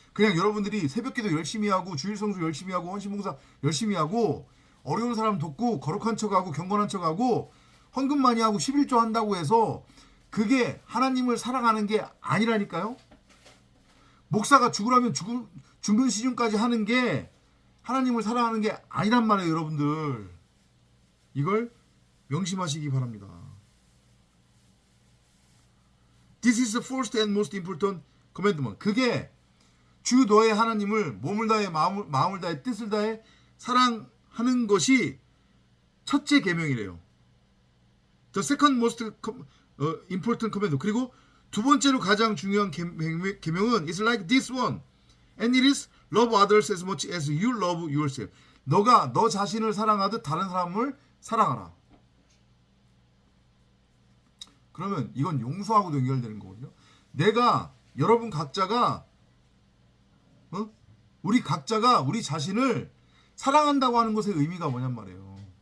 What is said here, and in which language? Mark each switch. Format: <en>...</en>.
<ko>그냥 여러분들이 새벽기도 열심히 하고 주일성수 열심히 하고 헌신봉사 열심히 하고 어려운 사람 돕고 거룩한 척하고 경건한 척하고 헌금 많이 하고 11조 한다고 해서 그게 하나님을 사랑하는 게 아니라니까요. 목사가 죽으라면 죽는 시즌까지 하는 게 하나님을 사랑하는 게 아니란 말이에요. 여러분들 이걸 명심하시기 바랍니다.</ko> <en>This is the first and most important commandment.</en> <ko>그게 주 너의 하나님을 몸을 다해 마음을 다해 뜻을 다해 사랑하는 것이 첫째 계명이래요.</ko> <en>The second most important commandment.</en> <ko>그리고 두 번째로 가장 중요한 계명은</ko> <en>is like this one. And it is love others as much as you love yourself.</en> <ko>너가 너 자신을 사랑하듯 다른 사람을 사랑하라. 그러면 이건 용서하고도 연결되는 거거든요. 내가 여러분 각자가 우리 각자가 우리 자신을 사랑한다고 하는 것의 의미가 뭐냔 말이에요.</ko>